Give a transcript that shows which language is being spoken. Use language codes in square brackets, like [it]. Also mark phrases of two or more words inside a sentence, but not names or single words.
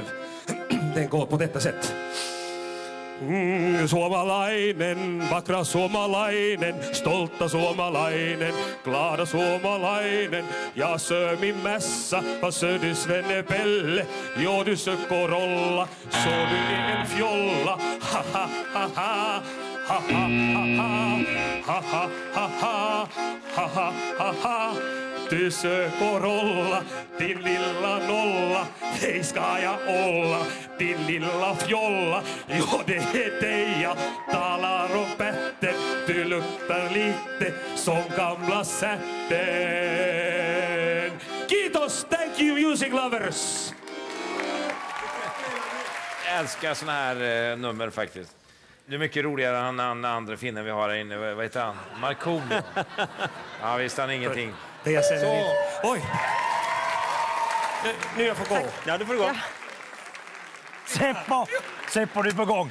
[sv] Den går på detta sätt. [fi] Suomalainen, vackra suomalainen, stolta suomalainen, glada suomalainen. [sv] Jag sög min mässa, vad sög du Svenne Pelle? Jo, du sög Corolla, så du är en fjolla. Ha ha ha ha, ha ha ha ha, ha ha ha ha, ha ha. Du sög Corolla, din lilla nolla, hej ska jag olla, din lilla fjolla. Jo, det är dig jag talar om Petter, du luktar lite som gamla sätten. [en] Kiitos, thank you music lovers! [sv] Jag älskar såna här nummer faktiskt. Det är mycket roligare än den andra finnen vi har här inne. Vad heter han? Markoolio. Ja, visst han ingenting. Det jag säger så. Oj! Nu jag får gå. Ja, du får gå. Ja. Seppo, du är på gång.